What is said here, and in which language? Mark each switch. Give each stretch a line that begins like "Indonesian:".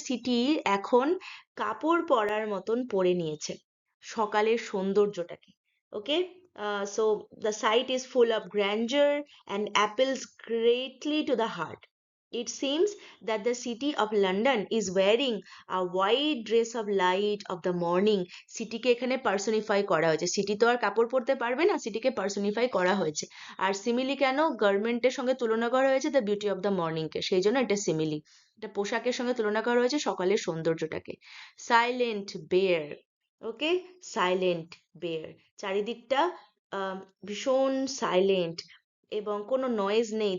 Bangla: City এখন কাপড় পরার মতন পরে নিয়েছে সকালের সৌন্দর্যটাকে।
English: Okay, so the sight is full of grandeur and appeals greatly to the heart. It seems that the city of London is wearing a white dress of light of the morning.
Bangla: সিটিকে এখানে personify করা হয়েছে। City তো আর কাপড় পরতে পারবে না, সিটিকে personify করা হয়েছে। আর সিমিলি কেন? গার্মেন্টের সঙ্গে তুলনা করা হয়েছে
English: the beauty of the morning
Bangla: কে, সেই জন্য এটা সিমিলি। এটা পোশাকের সঙ্গে তুলনা করা হয়েছে সকালের সৌন্দর্যটাকে। সাইলেন্ট বেয়ার, ওকে, সাইলেন্ট বেয়ার, চারিদিকটা ভীষণ সাইলেন্ট এবং কোনো নয়েজ নেই।